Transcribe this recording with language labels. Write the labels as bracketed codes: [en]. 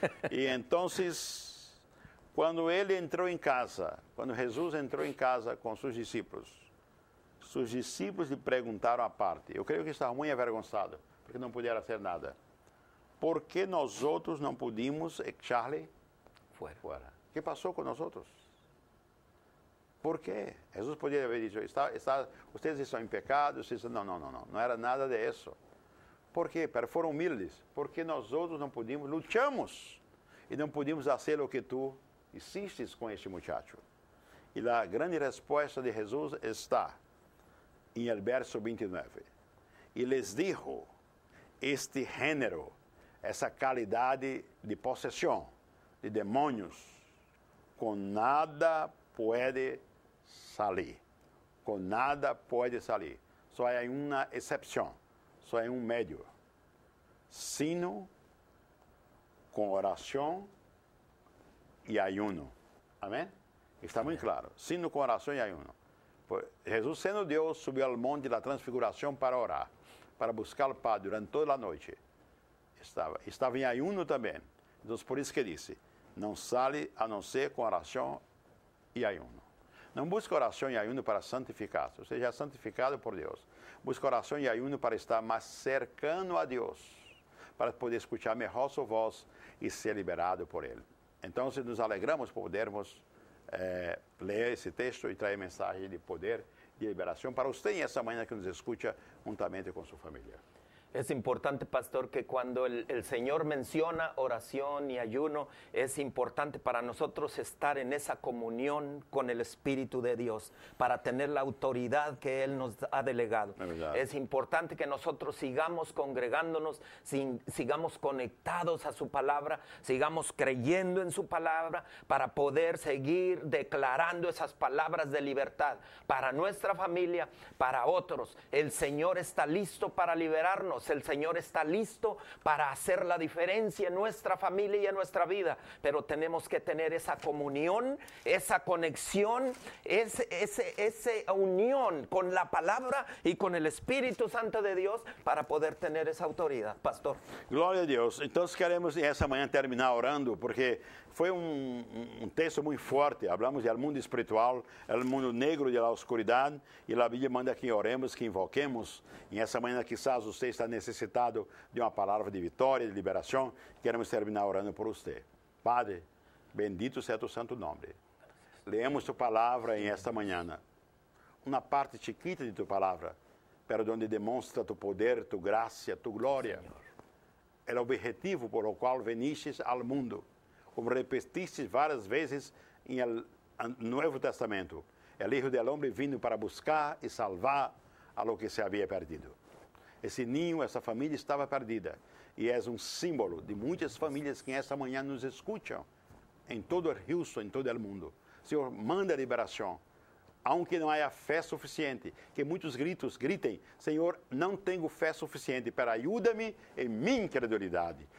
[pt] E então, quando ele entrou em casa, quando Jesus entrou em casa com seus discípulos lhe perguntaram à parte. Eu creio que estava muito avergonçado, porque não puderam fazer nada. Por que nós outros não pudimos echar-lhe fora? O que passou com nós outros? [es] ¿Por qué? Jesús podría haber dicho, ustedes están en pecado. No era nada de eso. ¿Por qué? Pero fueron humildes. Porque nosotros no pudimos, luchamos y no pudimos hacer lo que tú hiciste con este muchacho. Y la grande respuesta de Jesús está en el verso 29. Y les dijo, este género, essa calidad de posesión, de demonios, con nada puede salir. Con nada puede salir. Só hay una excepción, só hay un medio. Sino con oración y ayuno. Amén? Está muy claro. Sino com oração e ayuno. [pt] Jesus, sendo Deus, subiu ao monte da transfiguração para orar, para buscar o Pai durante toda a noite. Estava em ayuno também. Então, por isso que disse, não sale a não ser com oração e ayuno. Não busca oração e ayuno para santificar-se, ou seja, santificado por Deus. Busca oração e ayuno para estar mais cercano a Deus, para poder escutar melhor sua voz e ser liberado por Ele. Então, nos alegramos por podermos ler esse texto e trazer mensagem de poder, de liberação para você essa manhã que nos escuta juntamente com sua família. [es] Es importante, pastor, que cuando el Señor menciona oración y ayuno, es importante para nosotros estar en esa comunión con el Espíritu de Dios, para tener la autoridad que Él nos ha delegado. Es importante que nosotros sigamos congregándonos, sigamos conectados a su palabra, sigamos creyendo en su palabra, para poder seguir declarando esas palabras de libertad para nuestra familia, para otros. El Señor está listo para liberarnos. El Señor está listo para hacer la diferencia en nuestra familia y en nuestra vida, pero tenemos que tener esa comunión, esa conexión, esa unión con la palabra y con el Espíritu Santo de Dios para poder tener esa autoridad, pastor. [pt] Glória a Deus. Então queremos essa manhã terminar orando, porque foi um texto muito forte. Hablamos do mundo espiritual, do mundo negro da oscuridade, e a Bíblia manda que oremos, que invoquemos. E essa manhã quizás você está necessitado de uma palavra de vitória, de liberação. Queremos terminar orando por você. Padre, bendito seja tu santo nome. Leemos tu palavra em esta manhã. Uma parte chiquita de tu palavra, pero donde demonstra tu poder, tu graça, tu glória. É o objetivo por o qual veniste ao mundo. Como repetiste várias vezes no Novo Testamento. [es] O Hijo del Hombre vino para buscar e salvar a lo que se havia perdido. [pt] Esse ninho, essa família estava perdida. E é um símbolo de muitas famílias que esta manhã nos escutam em todo o Houston, em todo o mundo. Senhor, manda liberação. Aunque não haja fé suficiente, que muitos gritem, Senhor, não tenho fé suficiente, pero ajuda-me em minha incredulidade.